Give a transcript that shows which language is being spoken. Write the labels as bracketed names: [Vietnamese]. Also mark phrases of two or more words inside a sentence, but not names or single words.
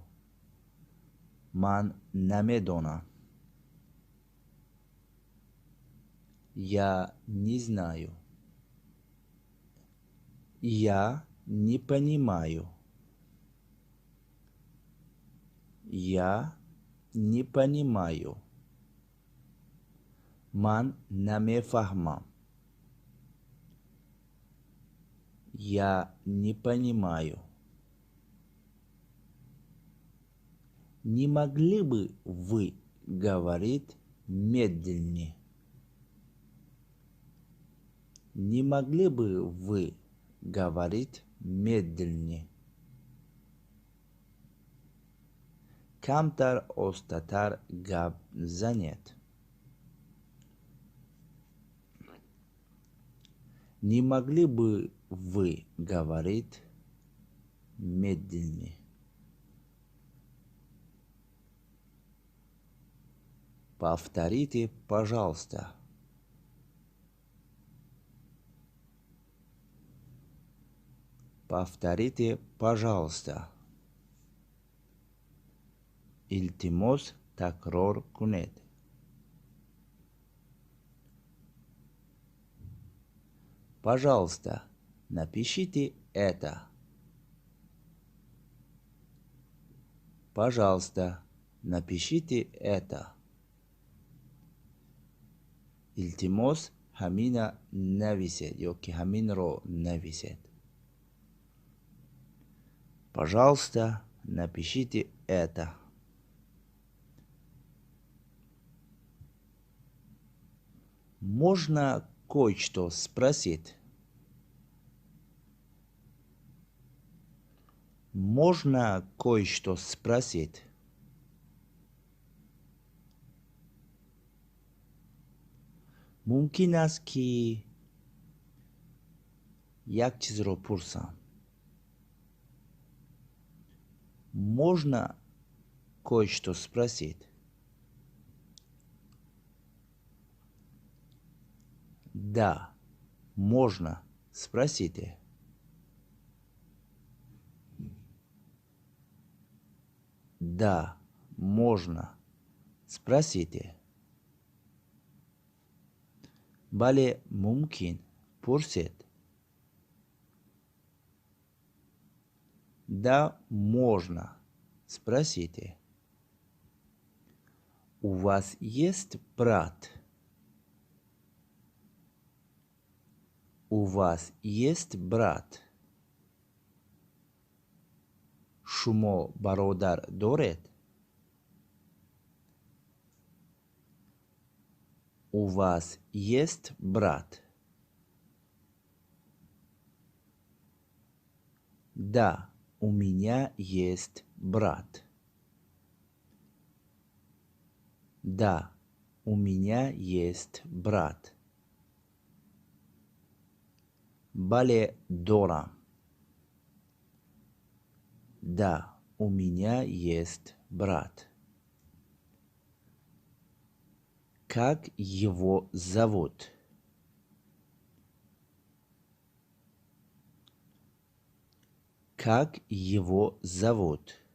[Tajik] Ман намедонам. [Russian] Я не знаю. Я не понимаю. Я не понимаю. [Tajik] Ман намефахмам. [Russian] Я не понимаю. Не могли бы вы говорить медленнее? Не могли бы вы говорить медленнее? [Tajik] Камтар остатар гап занят. [Russian] Не могли бы вы говорить медленнее? Повторите, пожалуйста. Повторите, пожалуйста. [Tajik] Илтимос такрор кунет. [Russian] Пожалуйста, напишите это. Пожалуйста, напишите это. [Tajik] Илтимос хамина нависет, ёки хамин ро нависет. [Russian] Пожалуйста, напишите это. Можно кое-что спросить? Можно кое-что спросить? [Persian] ممکن است که یک چیز رو پرسم. [Russian] Можно кое-что спросить? Да, можно. Спросите. Да, можно. Спросите. [Tajik] Бале мумкин. Пурсет. [Russian] Да, можно. Спросите. У вас есть брат? У вас есть брат? [Persian] شما برادر دارید؟ [Russian] У вас есть брат? Да, у меня есть брат. Да, у меня есть брат. [Tajik] Бале дорам. [Russian] Да, у меня есть брат. Как его зовут? Как его зовут?